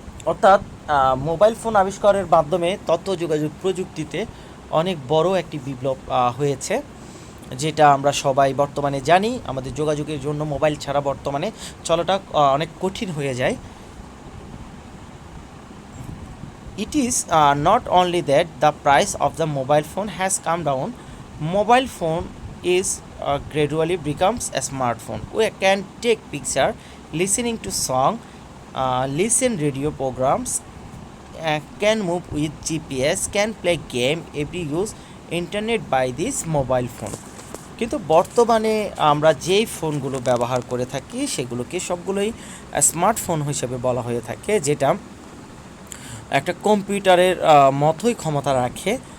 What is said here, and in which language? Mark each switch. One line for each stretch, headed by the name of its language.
Bangla: অর্থাৎ mobile phone আবিষ্কারের মাধ্যমে তথ্য যোগাযোগ প্রযুক্তিতে অনেক বড় একটি বিপ্লব হয়েছে, যেটা আমরা সবাই বর্তমানে জানি। আমাদের যোগাযোগের জন্য মোবাইল ছাড়া বর্তমানে চলাটা অনেক কঠিন হয়ে যায়।
English: It is not only that the price of the mobile phone has come down, mobile phone is gradually becomes a smartphone. We can take picture, listening to song, listen radio programs, can move with GPS, can play game, every use internet by this mobile phone.
Bangla: কিন্তু বর্তমানে আমরা যেই ফোনগুলো ব্যবহার করে থাকি সেগুলোকে সবগুলোই স্মার্টফোন হিসেবে বলা হয়ে থাকে, যেটা একটা কম্পিউটারের মতোই ক্ষমতা রাখে।